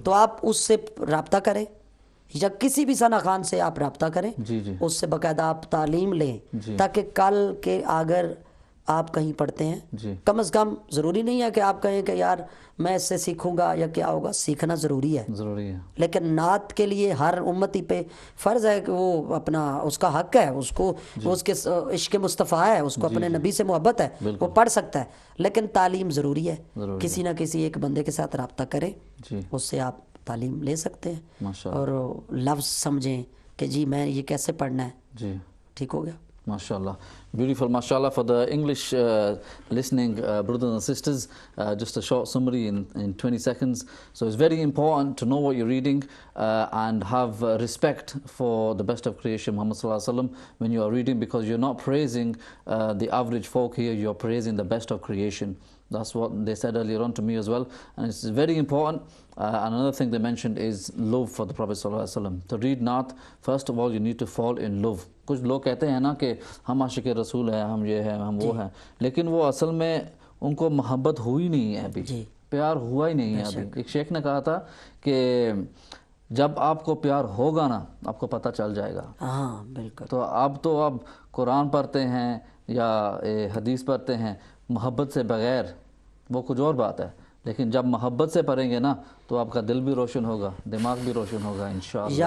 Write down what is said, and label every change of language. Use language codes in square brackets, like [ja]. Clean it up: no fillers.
[ur] تو آپ اس سے رابطہ کریں یا کسی بھی ثنا خان سے آپ رابطہ کریں, اس سے باقاعدہ آپ تعلیم لیں تاکہ کل کے اگر آپ کہیں پڑھتے ہیں کم از کم ضروری نہیں ہے کہ آپ کہیں کہ یار میں اس سے سیکھوں گا یا کیا ہوگا, سیکھنا ضروری ہے لیکن نعت کے لیے ہر امتی پہ فرض ہے کہ وہ اپنا اس کا حق ہے, اس کو اس کے عشق مصطفیٰ ہے, اس کو اپنے نبی سے محبت ہے, وہ پڑھ سکتا ہے, لیکن تعلیم ضروری ہے. کسی نہ کسی ایک بندے کے ساتھ رابطہ کریں, اس سے آپ تعلیم لے سکتے ہیں اور لفظ سمجھیں کہ جی میں یہ کیسے پڑھنا ہے. ٹھیک ہو گیا. [en] MashaAllah. Beautiful. MashaAllah for the English listening brothers and sisters. Just a short summary in 20 seconds. So it's very important to know what you're reading and have respect for the best of creation, Muhammad Sallallahu Alaihi Wasallam, when you are reading, because you're not praising the average folk here, you're praising the best of creation. That's what they said earlier on to me as well, and it's very important. And another thing they mentioned is love for the Prophet Sallallahu Alaihi Wasallam. To read Naat, first of all you need to fall in love. [ur] کچھ لوگ کہتے ہیں نا کہ ہم عاشق رسول ہیں, ہم یہ ہیں, ہم وہ ہیں, لیکن وہ اصل میں ان کو محبت ہوئی نہیں ہے ابھی, پیار ہوا ہی نہیں ہے ابھی. ایک شیخ نے کہا تھا کہ جب آپ کو پیار ہوگا نا آپ کو پتہ چل جائے گا. ہاں بالکل. تو اب قرآن پڑھتے ہیں یا حدیث پڑھتے ہیں محبت سے بغیر, وہ کچھ اور بات ہے, لیکن جب محبت سے پڑھیں گے نا تو آپ کا دل بھی روشن ہوگا, دماغ بھی روشن ہوگا انشاءاللہ.